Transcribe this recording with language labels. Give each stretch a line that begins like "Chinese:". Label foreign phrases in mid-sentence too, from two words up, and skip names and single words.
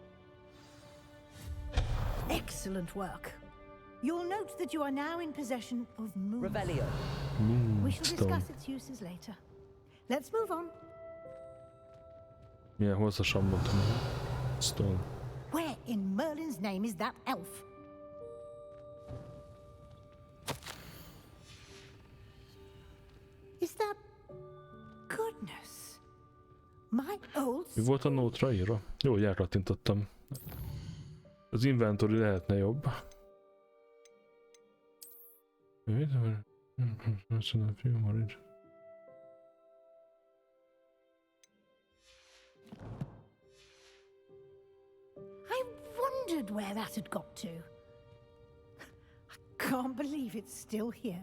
English: Excellent work. You'll note that you are now in possession of Moon. Revelio. We shall discuss its uses later. Let's move on.
Hungarian: Milyen hosszasan mondtam.
English: Stone. Where in Merlin's name is that elf? Is that... Goodness. My old...
Hungarian: Mi volt a nótra írva? Jó, hogy elkattintottam. Az inventory lehetne jobb.
English: I wondered where that had got to. I can't believe it's still here.